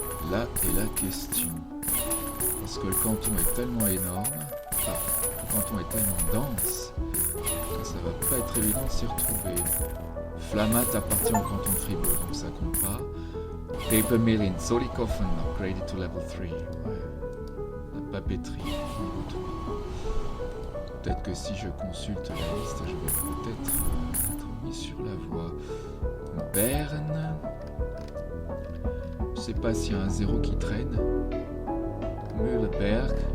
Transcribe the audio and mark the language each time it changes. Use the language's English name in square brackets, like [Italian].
[French] Là est la question. Parce que le canton est tellement énorme, le canton est tellement dense, que ça va pas être évident de s'y retrouver. Flamatt appartient au canton de Fribourg, donc ça compte pas. [English] Paper mill in Zollikofen, upgraded to level 3. [French] Ouais. La papeterie, niveau 3. Peut-être que si je consulte la liste, je vais peut-être être mis sur la voie. Berne. Je sais pas s'il y a un 0 qui traîne. Mühleberg.